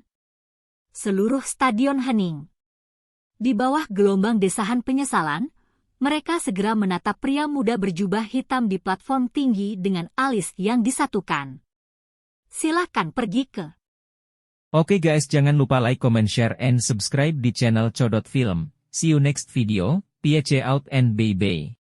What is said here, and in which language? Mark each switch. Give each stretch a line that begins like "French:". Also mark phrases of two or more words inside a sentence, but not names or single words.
Indonesian: Seluruh stadion hening. Di bawah gelombang desahan penyesalan, mereka segera menatap pria muda berjubah hitam di platform tinggi dengan alis yang disatukan. Silakan pergi ke. Oke guys, jangan lupa
English: like, comment, share, and subscribe
Indonesian: di channel Codot Film.
English: See you next video, peace out and bye-bye.